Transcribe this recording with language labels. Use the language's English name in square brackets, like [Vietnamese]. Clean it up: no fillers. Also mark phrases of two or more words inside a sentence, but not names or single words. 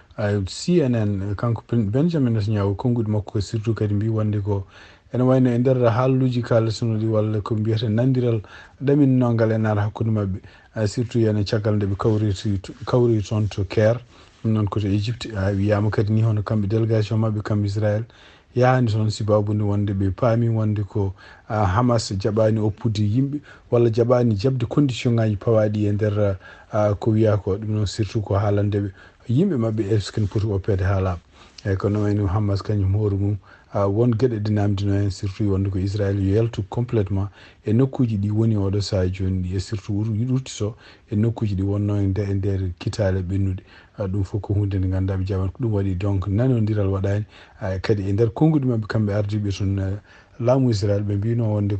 [Fula] CNN kanko Benjamin Netanyahu konnguɗi makko surtout kadi mbi wonde ko ene wayno e nder haalluji kalatonoɗi walla ko mbiyata nandiral ɗaminnogal en ara hakkude mabɓe surtout yene caggal nde ɓe kawri toon to Caire ɗum noon koto Égypte wiyama kadi ni hono kamɓe délégation mabɓe kamɓe Israël yahani toon sibabude wonde ɓe paami wonde ko Hamas jaɓani oppude yimɓe walla jaɓani jabde condition ngaji pawaɗi e nder ko wiya ko ɗum noon surtout ko haalandeɓe yimɓe mabɓe [French] est ce que [Fula] ne poti oppede haalaɓe eyyi kono wayno Hamas kañum hoore mum won gueɗe ɗe namdino hen surtout wonde ko Israël yo yaltu complètement e nokkuji ɗi woni oɗo saha joni ɗi e surtout ruttito e nokkuji ɗi wonno e nder kitale ɓennuɗe ɗum fof ko hunde nde ganduɗa ɓe jaɓan ko ɗum waɗi donc nanodiral waɗani kadi e nder konnguɗi mabɓe kamɓe ardiɓe toon laamu Israël ɓe mbino wonde